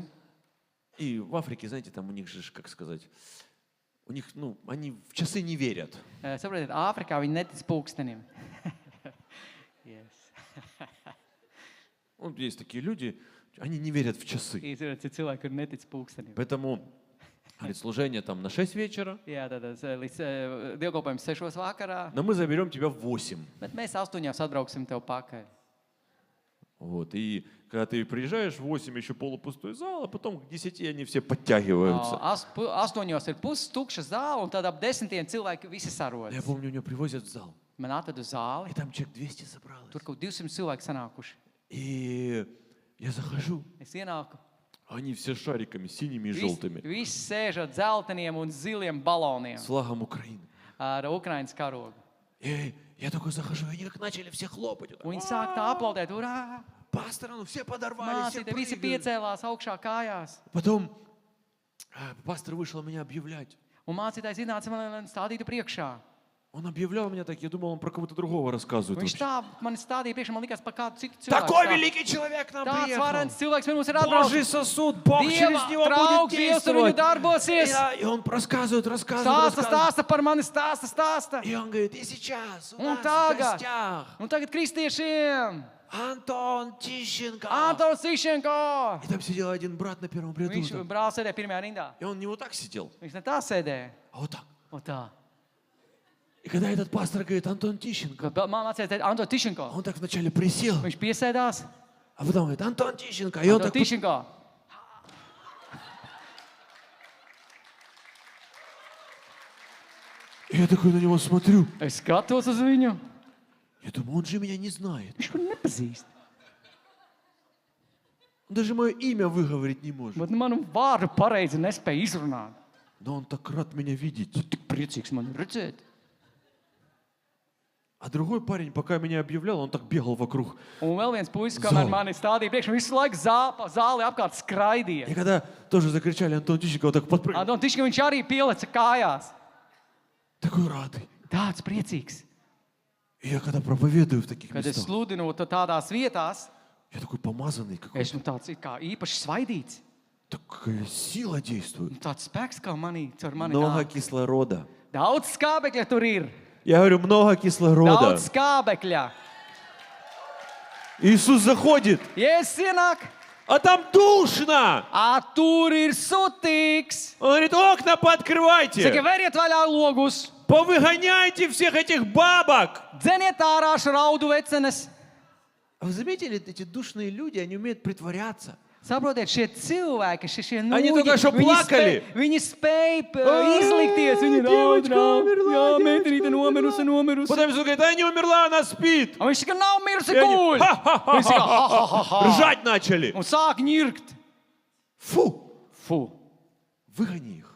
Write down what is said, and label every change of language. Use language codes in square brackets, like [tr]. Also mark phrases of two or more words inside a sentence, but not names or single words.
[ru] И в Африке, знаете, там у них же, как сказать, у них, ну, они в часы не верят. [lv] Saprotiet, Āfrikā viņi netic pulkstenim. Yes. [ru] Вот есть такие люди, они не верят в часы. [lv] Ir cilvēki, kur netic pulkstenim. [ru] Поэтому, говорит, служение там на 6 вечера, [lv] Jā, tad līdz dievkalpojums 6 vakarā, [ru] но мы заберем тебя в 8. [lv] bet mēs 8 atbrauksim tev pakaļ. [ru] Вот, и когда ты приезжаешь в 8, еще полупустой зал, а потом к 10 они все подтягиваются. [lv] 8 ir pustukša zāle, un tad ap 10 cilvēki visi [ru] Я [lv] sarodas. [ru] помню, меня привозят в зал, [lv] Man atved uz zāli, [ru] и там человек 200 собралось. [lv] tur kaut 200 cilvēki sanākuši. [ru] И я захожу, [lv] Es ienāku, [ru] они все шариками, синими и желтыми, [lv] visi sēž ar dzelteniem un ziliem baloniem [ru] с флагом Украины. [lv] ar Ukrainas karogu. [ru] И я такой захожу, и они как начали все хлопать. Вот так, [lv] Un viņi sāk tā aplaudēt, urā! [ru] пастор, ну все подорвались, все [lv] Mācītāji visi [ru] прыгают. [lv] piecēlās augšā kājās. [ru] Потом пастор вышел меня объявлять. [lv] Un mācītājs iznāca man, lai stādītu priekšā. [ru] Он объявлял меня так, я думал, он про кого-то другого рассказывает. [lv] Viņš [ru] вообще. [lv] tā man stādīja priekšā, man likās par kādu citu [ru] Такой [lv] cilvēku. [ru] великий человек к нам [lv] Tāds [ru] приехал. [lv] varens cilvēks pie mums ir [ru] Божий [lv] atbraucis. [ru] сосуд, Бог через него [lv] Dieva [ru] будет [lv] draugs, Dievs ar viņu [ru] действовать. [lv] darbosies. [ru] И он рассказывает. [lv] Stāsta par mani, stāsta. [ru] И он говорит, и сейчас у [lv] Un [ru] нас в [lv] tagad, [ru] гостях [lv] un tagad kristiešiem, [ru] Антон Тищенко. [lv] Antons Išenko. [ru] И там сидел один брат на первом ряду. [lv] Viņš brālis sēdēja pirmajā rindā. [ru] И он не вот так сидел, [lv] Viņš ne tā sēdēja. [ru] а вот так. [lv] Un tā. [ru] И когда этот пастор говорит, Антон Тищенко, [lv] Kad man mācījās teikt, Antons Išenko. [ru] он так вначале присел, [lv] Viņš piesēdās. [ru] а потом говорит, Антон Тищенко. И он [lv] Antons [ru] так... [lv] Išenko. [ru] И я такой на него смотрю. [lv] Es skatos uz viņu. [ru] Я думаю, он же меня не знает. [lv] Viņš man nepazīst. [ru] Он даже мое имя выговорить не может. [lv] Bet manu vārdu pareizi nespēja izrunāt. [ru] Но он так рад меня видеть. [lv] Tik priecīgs man redzēt. [ru] А другой парень, пока меня объявлял, он так бегал вокруг. [lv] Un vēl viens puisis, kamēr Zāli. mani stādīja priekšā, visu laiku zāli apkārt skraidīja. [ru] И когда тоже закричали, Антон Тищиков так подпрыгнул. [lv] Un tikai viņš arī pieleca kājās. [ru] Такой радый. [lv] Tāds priecīgs. [ru] И я когда проповедую в таких [lv] Kad es [ru] местах, [lv] sludinu tādās vietās, [ru] я такой помазанный какой-то. [lv] esmu tāds it kā īpaši svaidīts. [ru] Такая сила действует. [lv] Tāds spēks, kā caur mani [ru] Много [lv] nāk. [ru] кислорода. [lv] Daudz skābekļa tur ir. [ru] Я говорю, много кислорода. [lv] Daudz skābekļa. [ru] Иисус заходит, [lv] Jēzus ienāk, [ru] а там душно. [lv] tur ir sutīgs. [ru] Он говорит, окна [lv] Saka, [ru] пооткрывайте. [lv] veriet vaļā logus, [ru] Повыгоняйте всех этих бабок. [lv] dzeniet ārā raudu vecenes. [ru] А вы заметили, эти душные люди, они умеют притворяться. [lv] Saprotiet, šie cilvēki, šie [ru] Они только что плакали. [lv] viņi spēj izlikties. Viņi [ru] девочка [lv] raud, [ru] умерла, [lv] jā, meitenīte nomirusi. [ru] Потом Иисус говорит, она не умерла, она спит. [lv] Un viņš saka, nav mirusi [ru] И они [lv] guļ. Viņš saka, ha, ha, ha, ha. [ru] ржать начали. [lv] Un sāk ņirkt. [ru] Фу, [lv] Fu. [ru] выгони их,